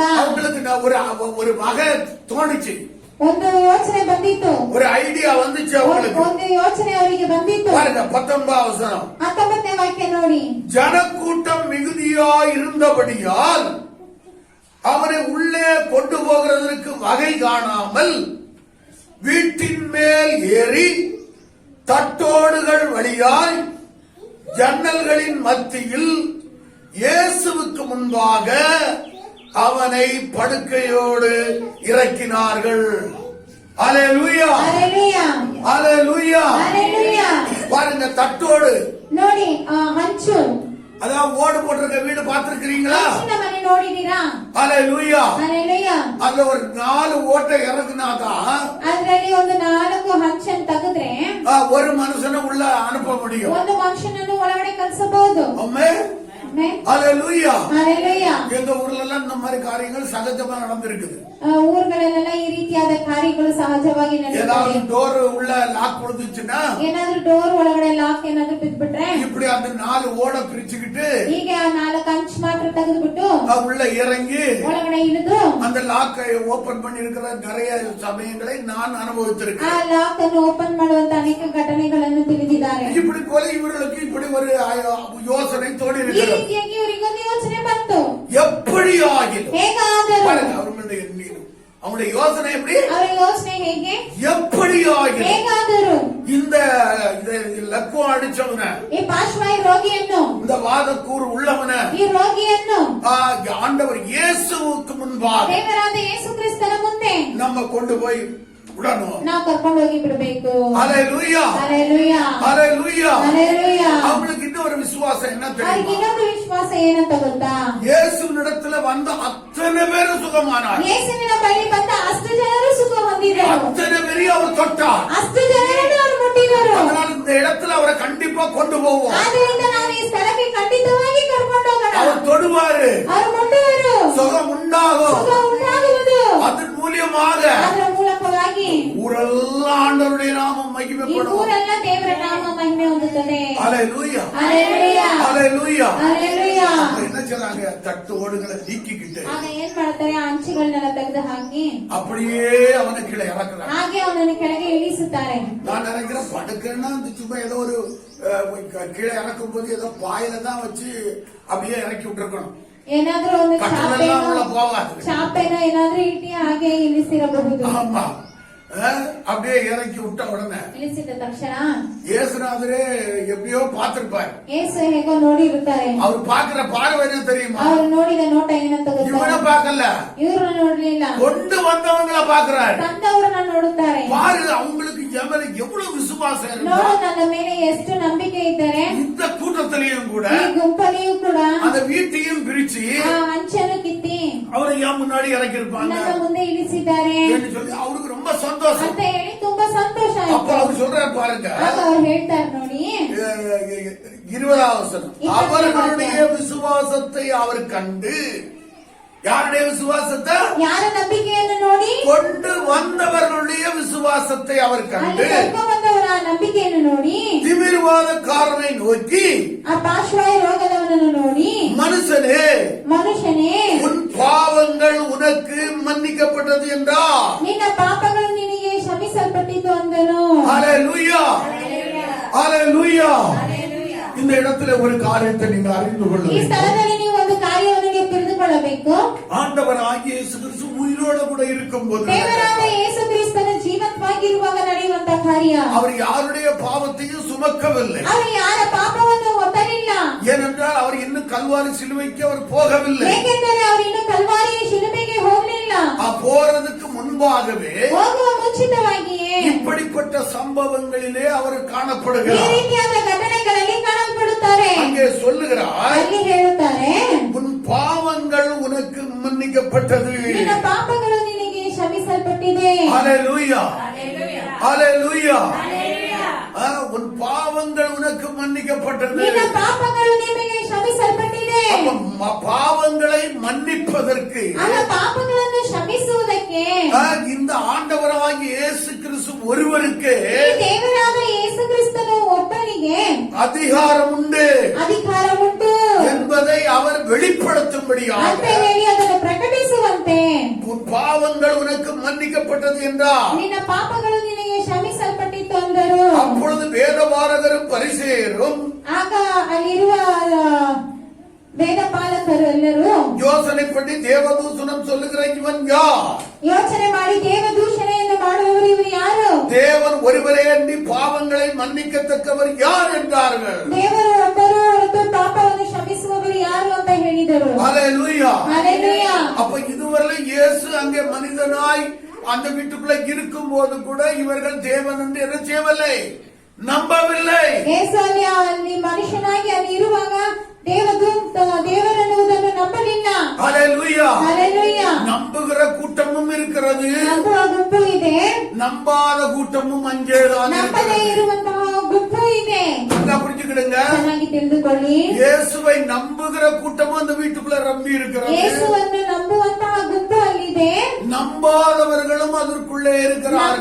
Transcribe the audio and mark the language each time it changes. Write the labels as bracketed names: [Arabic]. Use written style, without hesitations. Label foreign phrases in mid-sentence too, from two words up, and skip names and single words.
[Tamil] அவங்களுக்கு ஒரு வகை தோணுச்சு, [Kannada] ಒಂದು ಯೋಚನೆ ಬಂದಿತ್ತು, [Tamil] ஒரு ஐடியா வந்துச்சு அவங்களுக்கு. [Kannada] ಒಂದು ಯೋಚನೆ ಅವರಿಗೆ ಬಂದಿತ್ತು. [Tamil] பாருங்க 19வது வசனம். [Kannada] 19ನೇ ವಾಕ್ಯ ನೋಡಿ. [Tamil] ஜனக்கூட்டம் மிகுதியாய் இருந்தபடியால் அவனை உள்ளே கொண்டு போகிறதற்கு வகை காணாமல் வீட்டின் மேல் ஏறி தட்டோடுகள் வழியாய் ஜன்னல்களின் மத்தியில் இயேசுவுக்கு முன்பாக அவனை படுக்கையோடு இறக்கினார்கள். அல்லேலூயா. ஹalleluya. அல்லேலூயா. ஹalleluya. பாருங்க, தட்டோடு [Kannada] ನೋಡಿ, ಹಂಚು, [Tamil] அதான் ஓடு போட்டிருக்க வீடு பார்த்திருக்கிறீங்களா? [Kannada] ಹಂಚಿನ ಮನೆ ನೋಡಿದೀರಾ? [Tamil] அல்லேலூயா. [Kannada] ಹalleluya. [Tamil] அதுல ஒரு 4 ஓட்டை இறக்குனாதான் [Kannada] ಅದರಲ್ಲಿ ಒಂದು 4 ಹಂಚನ್ನು ತೆಗೆದ್ರೆ [Tamil] ஒரு மனுஷனை உள்ள அனுப்ப முடியும். [Kannada] ಒಂದು ಮನುಷ್ಯನನ್ನು ಒಳಗಡೆ ಕಳಿಸಬಹುದು. [Tamil] ஆமே. அல்லேலூயா. ஹalleluya. எங்க ஊர்ல எல்லாம் இந்த மாதிரி காரியங்கள் சகஜமா நடந்திருக்குது. [Kannada] ಊರುಗಳಲ್ಲೆಲ್ಲ ಈ ರೀತಿಯಾದ ಕಾರ್ಯಗಳು ಸಹಜವಾಗಿ ನಡೆಯುತ್ತವೆ. [Tamil] ஏதாவது டோர் உள்ள லாக் கொடுத்துச்சுன்னா, [Kannada] ಏನಾದ್ರೂ ಡೋರ್ ಒಳಗಡೆ ಲಾಕ್ ಏನಾದ್ರೂ ಬಿದ್ಬಿಟ್ರೆ [Tamil] இப்படி அந்த 4 ஓட பிரிச்சுக்கிட்டு [Kannada] ಹೀಗೆ ಆ 4 ಹಂಚು ಮಾತ್ರ ತೆಗೆದುಬಿಟ್ಟು [Tamil] உள்ள இறங்கி [Kannada] ಒಳಗಡೆ ಇಳಿದು [Tamil] அந்த லாக்கை ஓபன் பண்ணி இருக்கிற நிறைய சமயங்களை நான் [Kannada] ಆ [Tamil] அனுபவித்திருக்கேன். [Kannada] ಲಾಕ್ ಅನ್ನು ಓಪನ್ ಮಾಡುವಂತ ಅನೇಕ ಘಟನೆಗಳನ್ನು ತಿಳಿದಿದ್ದಾರೆ. [Tamil] இப்படி போல இவர்களுக்கு இப்படி ஒரு யோசனை தோடி [Kannada] ಈ [Tamil] இருக்கிறது. [Kannada] ರೀತಿಯಾಗಿ ಇವರಿಗೊಂದು ಯೋಚನೆ ಬಂತು. [Tamil] எப்படி ஆகிலும் [Kannada] ಹೇಗಾದರೂ [Tamil] அவங்களுடைய யோசனை எப்படி? [Kannada] ಅವರ ಯೋಚನೆ ಹೇಗೆ? [Tamil] எப்படி ஆகிலும் [Kannada] ಹೇಗಾದರೂ [Tamil] இந்த லக்குவா அடிச்சவன, [Kannada] ಈ ಪಾರ್ಶ್ವಾಯು ರೋಗಿಯನ್ನು, [Tamil] இந்த வாதக்கூறு உள்ளவன [Kannada] ಈ ರೋಗಿಯನ್ನು [Tamil] ஆண்டவர் இயேசுவுக்கு முன்பாக [Kannada] ದೇವರಾದ ಯೇಸು ಕ್ರಿಸ್ತನ ಮುಂದೆ [Tamil] நம்ம கொண்டு போய் விடணும். [Kannada] ನಾವು ಕರ್ಕೊಂಡು ಹೋಗಿ ಬಿಡಬೇಕು. [Tamil] அல்லேலூயா. [Kannada] ಹalleluya. [Tamil] அல்லேலூயா. [Kannada] ಹalleluya. [Tamil] அவங்களுக்கு இன்னொரு விசுவாசம் என்ன [Kannada] ಅವರಿಗೆ [Tamil] தெரியுமா? [Kannada] ಇನ್ನೊಂದು ವಿಶ್ವಾಸ ಏನಂತ ಗೊತ್ತಾ? [Tamil] இயேசுவினிடத்துல வந்த அத்தனை பேரும் சுகமானார். [Kannada] ಯೇಸುವಿನ ಬಳಿ ಬಂದ ಅಷ್ಟು ಜನರು ಸುಖ ಹೊಂದಿದರು. [Tamil] அத்தனை பேரையும் அவர் தொட்டார். [Kannada] ಅಷ್ಟು ಜನರನ್ನು ಅವರು ಮುಟ್ಟಿದರು. [Tamil] அதனால இந்த இடத்துல அவரை கண்டிப்பா கொண்டு போவோம். [Kannada] ಆದ್ದರಿಂದ ನಾವು ಈ ಸ್ಥಳಕ್ಕೆ ಖಂಡಿತವಾಗಿ ಕರ್ಕೊಂಡು ಹೋಗೋಣ. [Tamil] அவர் தொடுவாரு, [Kannada] ಅವರು ಮುಟ್ಟುವರು, [Tamil] சுகம் உண்டாகும். [Kannada] ಸುಖ ಉಂಟಾಗುವುದು. [Tamil] அதன் மூலியமாக [Kannada] ಅದರ ಮೂಲಕವಾಗಿ ಮಹಿಮೆಪಡುವ. ಊರೆಲ್ಲ ದೇವರ ನಾಮ ಮಹಿಮೆ ಹೊಂದುತ್ತದೆ. [Tamil] ஹalleluya ஹalleluya ஹalleluya ஹalleluya. என்ன செய்றாங்க? தட்டு ஓடுகளை நீக்கிக்கிட்டு [Kannada] ಆಗ ಏನ್ ಮಾಡ್ತಾರೆ? ಆ ಹಂಚಿಗಳನ್ನೆಲ್ಲ ತೆಗೆದು ಹಾಕಿ [Tamil] அப்படியே அவனை கீழே இறக்குறாங்க. [Kannada] ಹಾಗೆ ಅವನನ್ನು ಕೆಳಗೆ ಇಳಿಸುತ್ತಾರೆ. [Tamil] நான் நினைக்கிறேன் படுக்கன்னா அந்த சும்மா ஏதோ ஒரு கீழே இறக்கும் போது ஏதோ பாயில தான் வச்சு அப்படியே இறக்கி விட்டுருக்கணும். [Kannada] ಏನಾದ್ರೂ ಒಂದು [Tamil] கட்டளெல்லாம் உள்ள போகாது. [Kannada] ಚಾಪೆನ ಏನಾದ್ರೂ ಇಟ್ಟಿ ಹಾಗೆ ಇಳಿಸಿರಬಹುದು. [Tamil] ஆமா அப்படியே இறக்கி விட்ட உடனே [Kannada] ಇಳಿಸಿದ ತಕ್ಷಣ [Tamil] இயேசுநாதரே எப்படியோ பார்த்திருப்பாரு. [Kannada] ಯೇಸು ಹೇಗೋ ನೋಡಿರುತ್ತಾರೆ. [Tamil] அவர் பாக்குற பார்வை என்ன தெரியுமா? [Kannada] ಅವರು ನೋಡಿದ ನೋಟ ಏನಂತ [Tamil] இவனை [Kannada] ಗೊತ್ತಾ? [Tamil] பார்க்கல, [Kannada] ಇವ್ರನ್ನ ನೋಡ್ಲಿಲ್ಲ, [Tamil] கொண்டு வந்தவங்கள பாக்குறாரு. [Kannada] ತಂದವರನ್ನ ನೋಡುತ್ತಾರೆ. [Tamil] பாரு அவங்களுக்கு எவ்வளவு எவ்வளவு விசுவாசம் இருக்கு. [Kannada] ನೋಡು ನನ್ನ ಮೇಲೆ ಎಷ್ಟು ನಂಬಿಕೆ ಇದ್ದಾರೆ. [Tamil] இந்த கூட்டத்திலையும் கூட [Kannada] ಈ ಗುಂಪಲ್ಲಿಯೂ ಕೂಡ [Tamil] அந்த வீட்டையும் பிரிச்சு [Kannada] ಆ ಹಂಚನ್ನು ಕಿತ್ತಿ [Tamil] அவரை ஏன் முன்னாடி இறக்கி இருப்பாங்க [Kannada] ನನ್ನ ಮುಂದೆ ಇಳಿಸಿದ್ದಾರೆ [Tamil] சொல்லி அவருக்கு ரொம்ப சந்தோஷம். [Kannada] ಅಂತ ಹೇಳಿ ತುಂಬಾ ಸಂತೋಷ [Tamil] அப்ப [Kannada] ಆಯ್ತು. [Tamil] அவர் சொல்றாரு பாருங்க, [Kannada] ಆಗ ಅವ್ರು ಹೇಳ್ತಾರೆ ನೋಡಿ [Tamil] 20வது வசனம், அவர்களுடைய விசுவாசத்தை அவர் கண்டு. யாருடைய விசுவாசத்தை? [Kannada] ಯಾರ ನಂಬಿಕೆಯನ್ನು ನೋಡಿ? [Tamil] கொண்டு வந்தவர்களுடைய விசுவாசத்தை அவர் [Kannada] ಅಲ್ಲಿ [Tamil] கண்டு [Kannada] ಕರ್ಕೊಂಡು ಬಂದವರ ನಂಬಿಕೆಯನ್ನು ನೋಡಿ [Tamil] திமிர்வாதக்காரனை நோக்கி, [Kannada] ಆ ಪಾರ್ಶ್ವಾಯು ರೋಗದವನನ್ನು ನೋಡಿ, [Tamil] மனுஷனே [Kannada] ಮನುಷ್ಯನೇ [Tamil] உன் பாவங்கள் உனக்கு மன்னிக்கப்பட்டது என்றார். [Kannada] ನಿನ್ನ ಪಾಪಗಳು ನಿನಗೆ ಕ್ಷಮಿಸಲ್ಪಟ್ಟಿತು ಅಂದನು. [Tamil] ஹalleluya ஹalleluya. இந்த இடத்துல ஒரு காரியத்தை நீங்க அறிந்து [Kannada] ಈ [Tamil] கொள்ளுங்கள். [Kannada] ಸ್ಥಳದಲ್ಲಿ ನೀವು ಒಂದು ಕಾರ್ಯವನ್ನು ನೀವು ತಿಳಿದುಕೊಳ್ಳಬೇಕು. [Tamil] ஆண்டவராகிய இயேசு கிறிஸ்து உயிரோட கூட இருக்கும்போது [Kannada] ದೇವರಾದ ಯೇಸು ಕ್ರಿಸ್ತನ ಜೀವಂತವಾಗಿರುವಾಗ ನಡೆಯುವಂತ ಕಾರ್ಯ. [Tamil] அவர் யாருடைய பாவத்தையும் சுமக்கவில்லை. [Kannada] ಅವರು ಯಾರ ಪಾಪವನ್ನು ಹೊತ್ತಲಿಲ್ಲ. [Tamil] ஏனென்றால் அவர் இன்னும் கல்வாரி சிலுவைக்கு அவர் போகவில்லை. [Kannada] ಏಕೆಂದರೆ ಅವರು ಇನ್ನು ಕಲ್ವಾರಿಯ ಶಿಲುಬೆಗೆ ಹೋಗಲಿಲ್ಲ. [Tamil] போறதுக்கு முன்பாகவே [Kannada] ಹೋಗುವ ಮುಂಚಿತವಾಗಿಯೇ [Tamil] இப்படிப்பட்ட சம்பவங்களிலே அவர் [Kannada] ಈ [Tamil] காணப்படுகிறார். [Kannada] ರೀತಿಯಾದ ಘಟನೆಗಳಲ್ಲಿ ಕಾಣಲ್ಪಡುತ್ತಾರೆ. [Tamil] அங்கே சொல்லுகிறார், [Kannada] ಅಲ್ಲಿ ಹೇಳುತ್ತಾರೆ, [Tamil] உன் பாவங்கள் உனக்கு மன்னிக்கப்பட்டது. [Kannada] ನಿನ್ನ ಪಾಪಗಳು ನಿನಗೆ ಕ್ಷಮಿಸಲ್ಪಟ್ಟಿದೆ. [Tamil] ஹalleluya ஹalleluya. உன் பாவங்கள் உனக்கு மன்னிக்கப்பட்டது. [Kannada] ನಿನ್ನ ಪಾಪಗಳು ನಿಮಗೆ ಕ್ಷಮಿಸಲ್ಪಟ್ಟಿದೆ. [Tamil] அப்ப பாவங்களை மன்னிப்பதற்கு [Kannada] ಆಗ ಪಾಪಗಳನ್ನು ಕ್ಷಮಿಸುವುದಕ್ಕೆ [Tamil] இந்த ஆண்டவராகிய இயேசு கிறிஸ்து ஒருவருக்கு [Kannada] ಈ ದೇವರಾದ ಯೇಸು ಕ್ರಿಸ್ತನು ಒಬ್ಬನಿಗೆ [Tamil] அதிகாரம் உண்டு [Kannada] ಅಧಿಕಾರ ಉಂಟು [Tamil] என்பதை அவர் [Kannada] ಅಂತ [Tamil] வெளிப்படுத்தும்படியாக [Kannada] ಹೇಳಿ ಅದನ್ನು ಪ್ರಕಟಿಸುವಂತೆ [Tamil] உன் பாவங்கள் உனக்கு மன்னிக்கப்பட்டது என்றார். [Kannada] ನಿನ್ನ ಪಾಪಗಳು ನಿನಗೆ ಕ್ಷಮಿಸಲ್ಪಟ್ಟಿತ್ತು ಅಂದರು. [Tamil] அப்பொழுது வேதபாரகரும் பரிசேயரும் [Kannada] ಆಗ ಅಲ್ಲಿರುವ ವೇದ ಪಾಲಕರು ಎಲ್ಲರೂ [Tamil] யோசனை பண்ணி தேவதூஷணம் சொல்லுகிற இவன் யார்? [Kannada] ಯೋಚನೆ ಮಾಡಿ ದೇವ ದೂಷಣೆಯನ್ನು ಮಾಡುವವರು ಇವರು ಯಾರು? [Tamil] தேவன் ஒருவரே அன்றி பாவங்களை மன்னிக்கத்தக்கவர் யார் என்றார்கள். [Kannada] ದೇವರು ಒಬ್ಬರು ಹೊರತು ಪಾಪವನ್ನು ಕ್ಷಮಿಸುವವರು ಯಾರು ಅಂತ ಹೇಳಿದರು. [Tamil] ஹalleluya. [Kannada] ಹಲ್ಲೆಲೂಯಾ. [Tamil] அப்ப இதுவரை இயேசு அங்கே மனிதனாய் அந்த வீட்டுக்குள்ள இருக்கும் போது கூட இவர்கள் தேவன் என்று என்ன செய்யவில்லை, நம்பவில்லை. [Kannada] ಯೇಸು ಅಲ್ಲಿ ಮನುಷ್ಯನಾಗಿ ಅಲ್ಲಿ ಇರುವಾಗ ದೇವರನ್ನುವುದನ್ನು ನಂಬಲಿಲ್ಲ. [Tamil] ஹalleluya. [Kannada] ಹಲ್ಲೆಲೂಯಾ. [Tamil] நம்புகிற கூட்டமும் இருக்கிறது, [Kannada] ನಂಬುವ ಗುಂಪು ಇದೆ, [Tamil] நம்பாத கூட்டமும் அங்கேதான் [Kannada] ನಂಬದೇ [Tamil] இருக்கிறது. [Kannada] ಇರುವಂತಹ ಗುಂಪು ಇದೆ. [Tamil] நல்லா புரிஞ்சுக்கிடுங்க. [Kannada] ಚೆನ್ನಾಗಿ ತಿಳಿದುಕೊಳ್ಳಿ. [Tamil] இயேசுவை நம்புகிற கூட்டமும் அந்த வீட்டுக்குள்ள ரம்பி இருக்கிறது, [Kannada] ಯೇಸುವನ್ನು ನಂಬುವಂತಹ ಗುಂಪು ಅಲ್ಲಿದೆ, [Tamil] நம்பாதவர்களும் அதற்குள்ளே இருக்கிறார்கள்.